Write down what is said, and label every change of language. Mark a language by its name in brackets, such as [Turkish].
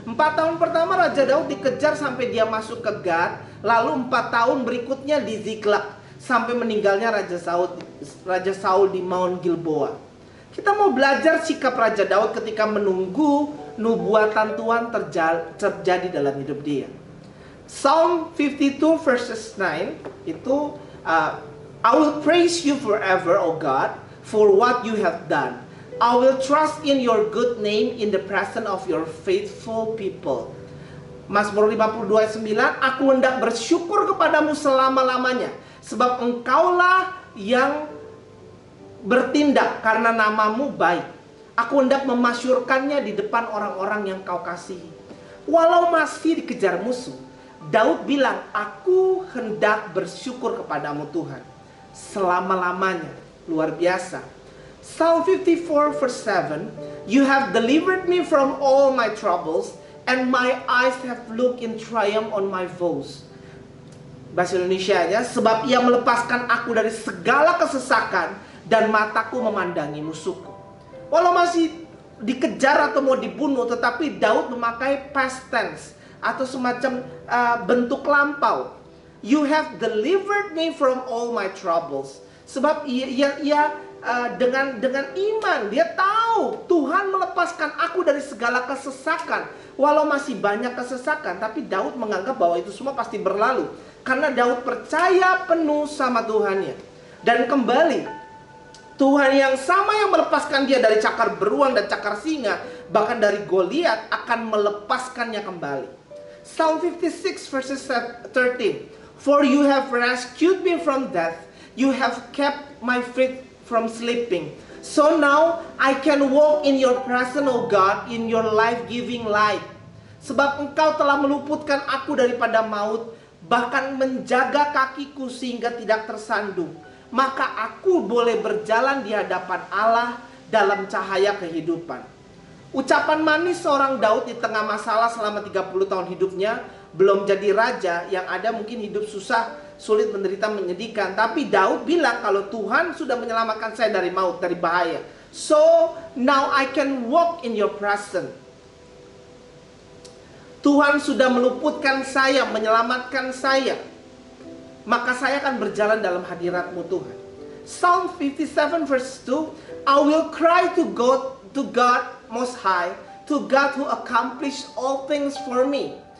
[Indonesian] 4 tahun pertama Raja Daud dikejar sampai dia masuk ke Gad. Lalu 4 tahun berikutnya di Ziklag. Sampai meninggalnya Raja Saul di Mount Gilboa. Kita mau belajar sikap Raja Daud ketika menunggu nubuatan Tuhan terjadi dalam hidup dia. [English] Psalm 52 verses 9 itu I will praise you forever, O God, for what you have done. I will trust in your good name in the presence of your faithful people. [Indonesian] Mazmur 52 ayat 9, aku hendak bersyukur kepadamu selama-lamanya, sebab engkaulah yang bertindak karena namamu baik. Aku hendak memasyurkannya di depan orang-orang yang kau kasihi. Walau masih dikejar musuh, Daud bilang, aku hendak bersyukur kepadamu Tuhan selama-lamanya. Luar biasa. [English] Psalm 54 verse 7, you have delivered me from all my troubles, and my eyes have looked in triumph on my foes. [Indonesian] Bahasa Indonesianya, sebab ia melepaskan aku dari segala kesesakan dan mataku memandangi musuhku. Walau masih dikejar atau mau dibunuh, tetapi Daud memakai past tense atau semacam bentuk lampau. [English] You have delivered me from all my troubles. [Indonesian] Sebab ia dengan iman dia tahu Tuhan melepaskan aku dari segala kesesakan. Walau masih banyak kesesakan, tapi Daud menganggap bahwa itu semua pasti berlalu. Karena Daud percaya penuh sama Tuhannya. Dan kembali, Tuhan yang sama yang melepaskan dia dari cakar beruang dan cakar singa, bahkan dari Goliat, akan melepaskannya kembali. [English] Psalm 56 verses 13, for you have rescued me from death, you have kept my feet from sleeping. So now I can walk in your presence, O God, in your life-giving light. [Indonesian] Sebab engkau telah meluputkan aku daripada maut, bahkan menjaga kakiku sehingga tidak tersandung. Maka aku boleh berjalan di hadapan Allah dalam cahaya kehidupan. Ucapan manis seorang Daud di tengah masalah selama 30 tahun hidupnya. Belum jadi raja, yang ada mungkin hidup susah, sulit, menderita, menyedihkan. Tapi Daud bilang kalau Tuhan sudah menyelamatkan saya dari maut, dari bahaya. [English] So now I can walk in your presence. [Indonesian] Tuhan sudah meluputkan saya, menyelamatkan saya. Maka saya akan berjalan dalam hadirat-Mu Tuhan. [English] Psalm 57 verse 2, I will cry to God Most High, to God who accomplished all things for me.